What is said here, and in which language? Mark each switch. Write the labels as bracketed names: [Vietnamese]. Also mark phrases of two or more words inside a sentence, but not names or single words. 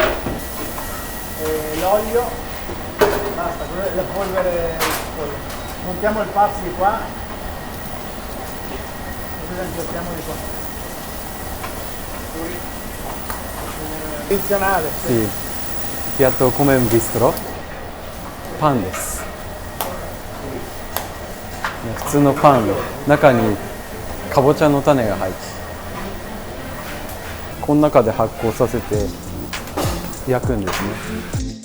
[Italian] L'olio, basta, la polvere. Montiamo il pazzo di qua. Così la impiattiamo di qua. Tradizionale. Sì. Piatto come un bistro. Pan です。 [Japanese] 普通のパンの中にかぼちゃの種が入ってこの中で発酵させて焼くんですね。